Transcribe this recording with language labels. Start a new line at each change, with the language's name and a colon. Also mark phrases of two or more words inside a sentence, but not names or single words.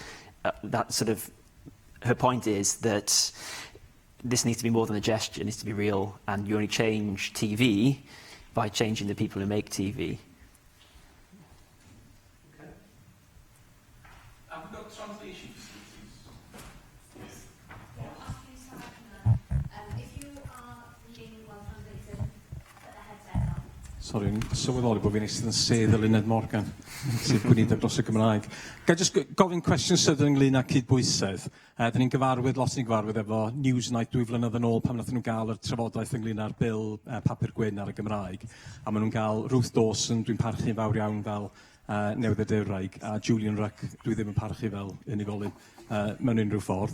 English: Her point is that this needs to be more than a gesture, it needs to be real, and you only change TV by changing the people who make TV. Translation if you are reading well translated, put the headset on. Sorry,
Welsh: sylweddoli bod fi'n eistedd yn sedd y Luned Morgan, sydd gwneud dros y Gymraeg. Ga I just gofyn cwestiwn sydyn ynglyn â cydbwysedd. Dyn ni'n gyfarwydd, lot ni'n gyfarwydd efo Newsnight 2 flynedd yn ôl pan wnaethon nhw'n gael y trafodaeth ynglyn â'r bil papur gwyn ar y Gymraeg. A maen nhw'n gael Ruth Dawson, dwi'n parchu'n fawr iawn fel Newyddiadurwyr, a Julian Ruck, dwi ddim yn parchu fel unigolyn mewn unrhyw ffordd.